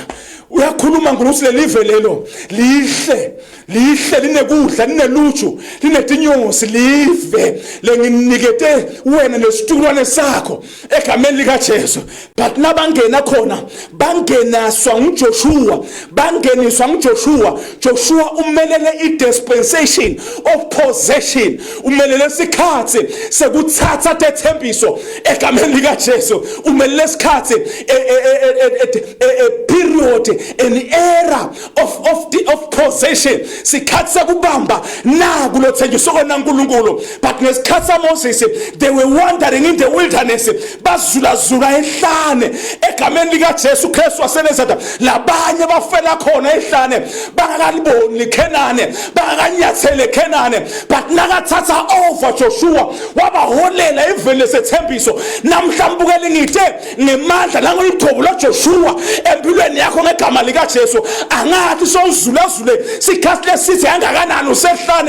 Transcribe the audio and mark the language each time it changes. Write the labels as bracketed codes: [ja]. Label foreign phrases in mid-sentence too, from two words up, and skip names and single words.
[ss] Uyakhuluma ngokuthi lelive lelo lihle linekudla lineluju linetinyosi live lenginikete wena nesitulwane sakho egameni lika Jesu. But nabangena khona bangenaswa uJoshua, bangeniswa uJoshua. [en] Joshua [ss] umelele [en] i-dispensation of possession, [ss] umelele isikhathi sekuthatha tethembiso egameni lika Jesu. Umelele isikhathi [en] period, an era of possession. [ss] Sikhathi sakubamba na kulothenjiswa kona uNkulunkulu. [en] But [ss] ngesikhathi saMoses [en] they were wandering in the wilderness, [ss] bazulazula ehlane egameni lika Jesu Kristu waseNazaretha. Labanye bafela khona ehlane bangakaliboni iKhenani, bangakanyathele eKhenani. But nakathatha over Joshua wabaholela eveni lesethembiso. Namhla mbukeli ngithe ngemandla nangoyidhobo laJoshua empilweni yakho ngegama lika Jesu angathi sowuzulazule sikhathi lesithi angakanani usehlane.